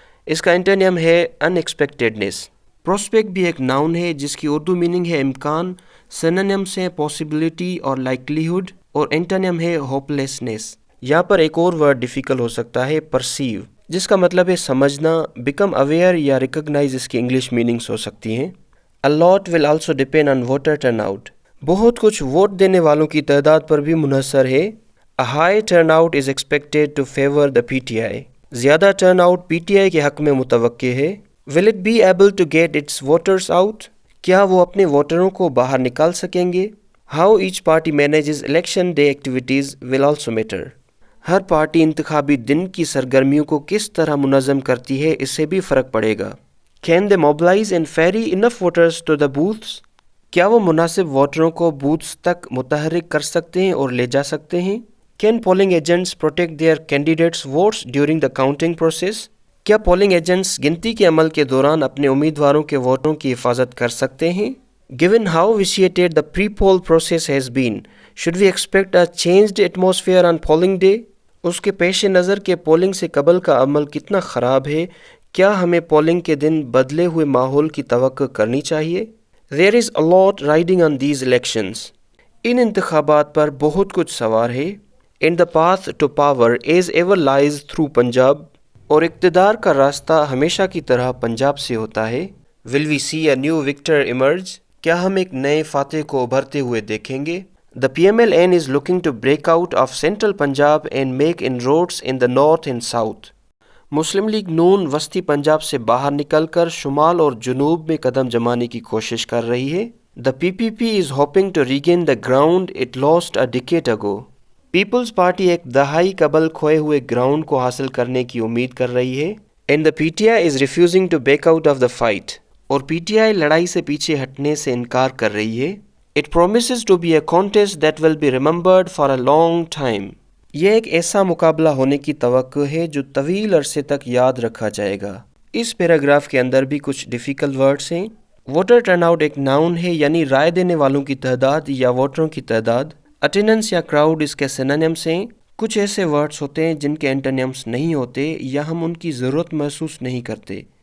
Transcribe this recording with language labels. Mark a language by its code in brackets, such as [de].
[ur] اس کا اینٹونیم ہے ان ایکسپیکٹڈنیس. پروسپیکٹ بھی ایک ناؤن ہے جس کی اردو میننگ ہے امکان. سینونیمس ہیں پاسبلٹی اور لائکلیہڈ اور اینٹونیم ہے ہوپلیسنیس. یہاں پر ایک اور ورڈ ڈیفیکلٹ ہو سکتا ہے پرسیو جس کا مطلب ہے سمجھنا. بیکم اویئر یا ریکگنائز اس کی انگلش میننگس ہو سکتی ہیں. [en] A lot will also depend on voter turnout. [ur] بہت کچھ ووٹ دینے والوں کی تعداد پر بھی منحصر ہے. [en] A high turnout is expected to favor the PTI. [ur] زیادہ turn out P T I کے حق میں متوقع ہے. [en] Will it be able to get its voters out? [ur] کیا وہ اپنے ووٹروں کو باہر نکال سکیں گے؟ [en] How each party manages election day activities will also matter. [ur] Hare party انتخابی دن کی سرگرمیوں کو کس طرح منظم کرتی ہے اس سے بھی فرق پڑے گا. [en] Can they mobilize and ferry enough voters to the booths? [ur] کیا وہ مناسب ووٹروں کو بوتھس تک متحرک کر سکتے ہیں اور لے جا سکتے ہیں؟ [en] Can polling agents protect their candidates' votes during the counting process? [ur] کیا پولنگ ایجنٹس گنتی کے عمل کے دوران اپنے امیدواروں کے ووٹوں کی حفاظت کر سکتے ہیں؟ [en] Given how vitiated the pre-poll process has been, should we expect a changed atmosphere on polling day? [ur] اس کے پیش نظر کے پولنگ سے قبل کا عمل کتنا خراب ہے، کیا ہمیں پولنگ کے دن بدلے ہوئے ماحول کی توقع کرنی چاہیے؟ [en] There is a lot riding on these elections. [ur] ان انتخابات پر بہت کچھ سوار ہے. [en] And the path to power as ever lies through Punjab. [ur] اور اقتدار کا راستہ ہمیشہ کی طرح پنجاب سے ہوتا ہے. [en] Will we see a new victor emerge? [ur] کیا ہم ایک نئے فاتح کو ابھرتے ہوئے دیکھیں گے؟ [en] The PMLN is looking to break out of central Punjab and make inroads in the north and south. [ur] Muslim league نون وسطی پنجاب سے باہر نکل کر شمال اور جنوب میں قدم جمانے کی کوشش کر رہی ہے. [en] The PPP is hoping to regain the ground it lost a decade ago. [ur] Peoples party ایک دہائی قبل کھوئے ہوئے گراؤنڈ کو حاصل کرنے کی امید کر رہی ہے. [en] And the PTI is refusing to back out of the fight. [ur] اور پی ٹی آئی لڑائی سے پیچھے ہٹنے سے انکار کر رہی ہے. [en] It promises to be a contest that will be remembered for a long time. [ur] یہ ایک ایسا مقابلہ ہونے کی توقع ہے جو طویل عرصے تک یاد رکھا جائے گا. اس پیراگراف کے اندر بھی کچھ ڈیفیکلٹ ورڈز ہیں. ووٹر ٹرن آؤٹ ایک ناؤن ہے یعنی رائے دینے والوں کی تعداد یا ووٹروں کی تعداد. اٹینڈنس یا کراؤڈ اس کے سینونیمس ہیں. کچھ ایسے ورڈز ہوتے ہیں جن کے اینٹونیمس نہیں ہوتے یا ہم ان کی ضرورت محسوس نہیں کرتے.